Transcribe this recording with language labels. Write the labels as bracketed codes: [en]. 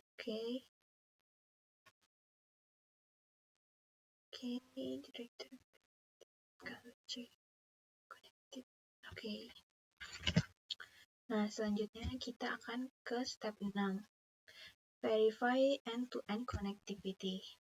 [en] Oke, directory connected. Oke. [id] Nah, selanjutnya kita akan ke step 6. [en] Verify end-to-end connectivity.